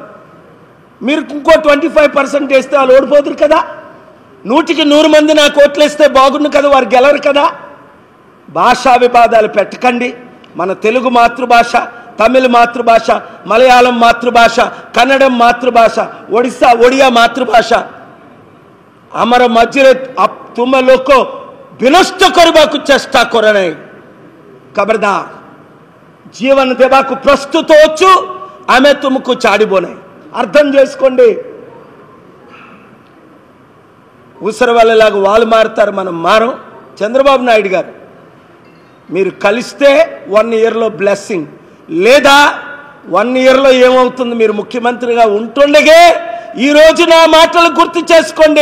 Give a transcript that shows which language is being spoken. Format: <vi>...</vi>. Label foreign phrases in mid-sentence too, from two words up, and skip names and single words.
<te>మీరు ఇంకో 25% వేస్తే వాళ్ళు ఓడిపోతురు కదా. 100కి 100 మంది నా కోట్లు వేస్తే బాగుండు కదా, వారు గెలరు కదా. భాషా వివాదాలు పెట్టకండి. మన తెలుగు మాతృభాష, తమిళ మాతృభాష, మలయాళం మాతృభాష, కన్నడం మాతృభాష, ఒడియా మాతృభాష.</te> <or>ଆମର ମଝିରେ ତୁମ ଲୋକ ବିନଷ୍ଟ କରିବାକୁ ଚେଷ୍ଟା କର ନାହିଁ. ଖବରଦାର, జీవన ଦେବାକୁ ପ୍ରସ୍ତୁତ ଅଛୁ, ଆମେ ତୁମକୁ ଛାଡ଼ିବ ନାହିଁ.</or> <te>అర్థం చేసుకోండి. ఊసర వాళ్ళలాగా వాళ్ళు మారుతారు, మనం మారం. చంద్రబాబు నాయుడు గారు, మీరు కలిస్తే 1 ఇయర్లో బ్లెస్సింగ్, లేదా 1 ఇయర్లో ఏమవుతుంది? మీరు ముఖ్యమంత్రిగా ఉంటుండగే ఈ రోజు నా మాటలు గుర్తు చేసుకోండి.</te>